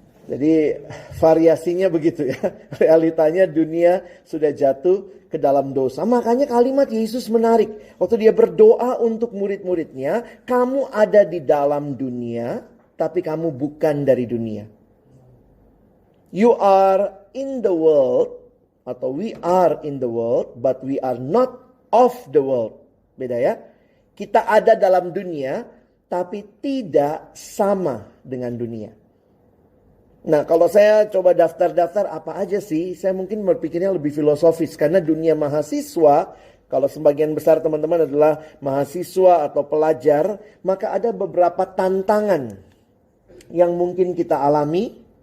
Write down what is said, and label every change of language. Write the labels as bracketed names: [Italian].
[Indonesian] Jadi variasinya begitu ya. Realitanya dunia sudah jatuh ke dalam dosa. Makanya kalimat Yesus menarik. Waktu dia berdoa untuk murid-muridnya. Kamu ada di dalam dunia, tapi kamu bukan dari dunia. [English] You are in the world, atau we are in the world, but we are not of the world. [Indonesian] Beda ya. Kita ada dalam dunia, tapi tidak sama dengan dunia. Nah, kalau saya coba daftar-daftar apa aja sih, saya mungkin berpikirnya lebih filosofis. Karena dunia mahasiswa, kalau sebagian besar teman-teman adalah mahasiswa atau pelajar, maka ada beberapa tantangan yang mungkin kita alami.